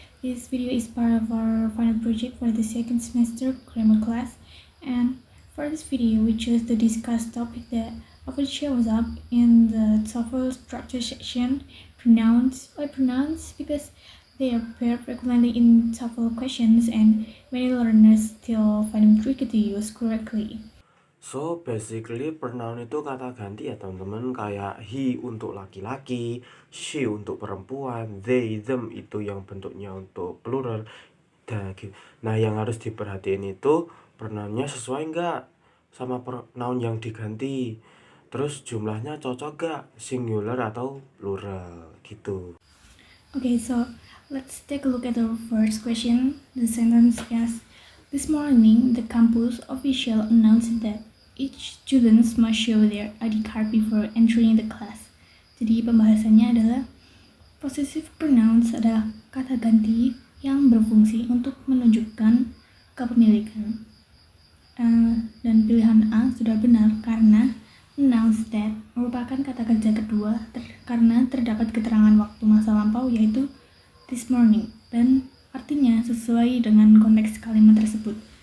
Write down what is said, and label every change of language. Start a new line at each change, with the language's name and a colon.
English: This video is part of our final project for the second semester grammar class, and for this video we chose to discuss topic that often shows up in the TOEFL structure section, pronouns. Why pronouns? Because they appear frequently in TOEFL questions and many learners still find them tricky to use correctly.
Indonesian: So basically pronoun itu kata ganti ya teman-teman, kayak he untuk laki-laki, she untuk perempuan, they, them itu yang bentuknya untuk plural. Nah yang harus diperhatiin itu pronounnya sesuai nggak sama pronoun yang diganti. Terus jumlahnya cocok gak, singular atau plural gitu.
English: Okay, so let's take a look at our first question. The sentence is, this morning, the campus official announced that each student must show their ID card before entering the class.
Indonesian: Jadi pembahasannya adalah possessive pronouns adalah kata ganti yang berfungsi untuk menunjukkan kepemilikan. Dan pilihan A sudah benar karena announce that merupakan kata kerja kedua karena terdapat keterangan waktu masa lampau yaitu this morning dan artinya sesuai dengan konteks kalimat tersebut.